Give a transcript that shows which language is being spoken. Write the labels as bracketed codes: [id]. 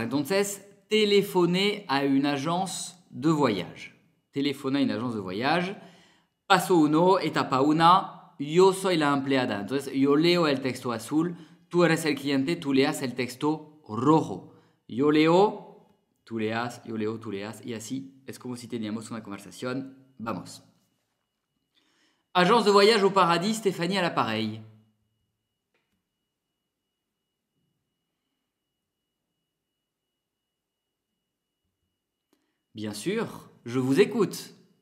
[fr] Entonces, téléphoner à une agence de voyage. Téléphoner à une agence de voyage. [es] Paso 1, etapa 1, yo soy la empleada. Entonces, yo leo el texto azul, tú eres el cliente, tú leas el texto rojo. Yo leo, tú leas, yo leo, tú leas, y así es como si teníamos una conversación. Vamos. [fr] Agence de voyage au paradis, Stéphanie à l'appareil. Bien sûr, je vous écoute.